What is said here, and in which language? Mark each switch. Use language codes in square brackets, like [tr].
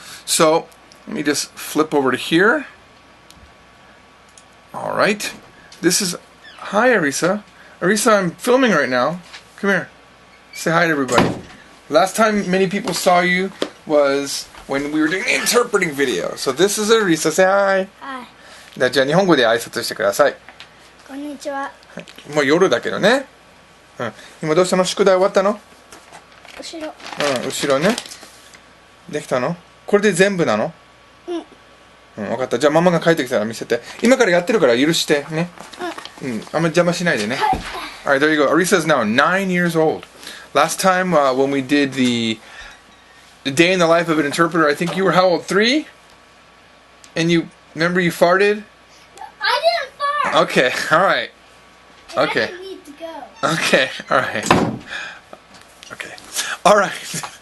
[en] So let me just flip over to here. Alright. This is... Hi, Arisa. Arisa, I'm filming right now. Come here. Say hi to everybody. Last time many people saw you was when we were doing the interpreting video. So this is Arisa. Say hi. Hi. [ja] じゃあ日本語で挨拶してください。こんにちは。もう夜だけどね。うん。今どうしたの？宿題終わったの？後ろ。うん、後ろね。できたの？これで全部なの？うん。分かった。じゃあママが帰ってきたら見せて。今からやってるから許してね。うん。あんまり邪魔しないでね。 [en] Alright, there you go. Arisa is now 9 years old. Last time when we did the day in the life of an interpreter, I think you were how old? 3? And you remember you farted? I didn't fart. Okay, alright. Okay. I need to go. Okay, alright. Okay. Alright.